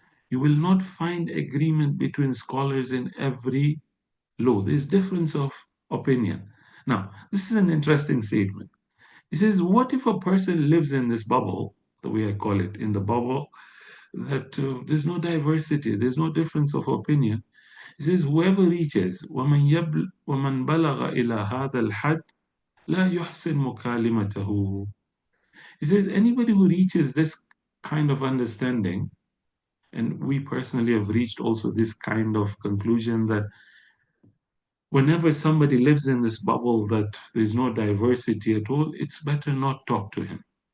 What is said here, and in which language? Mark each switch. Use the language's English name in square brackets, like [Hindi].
[English] You will not find agreement between scholars in every law. There's difference of opinion. Now, this is an interesting statement. He says, what if a person lives in this bubble, the way I call it, in the bubble, that there's no diversity, there's no difference of opinion. He says, whoever reaches, [Arabic] وَمَنْ بَلَغَ إِلَى هَذَا الْحَدِّ لَا يُحْسِنْ مُكَالِمَتَهُ. [English] He says, anybody who reaches this kind of understanding, and we personally have reached also this kind of conclusion that whenever somebody lives in this bubble that there's no diversity at all, it's better not talk to him.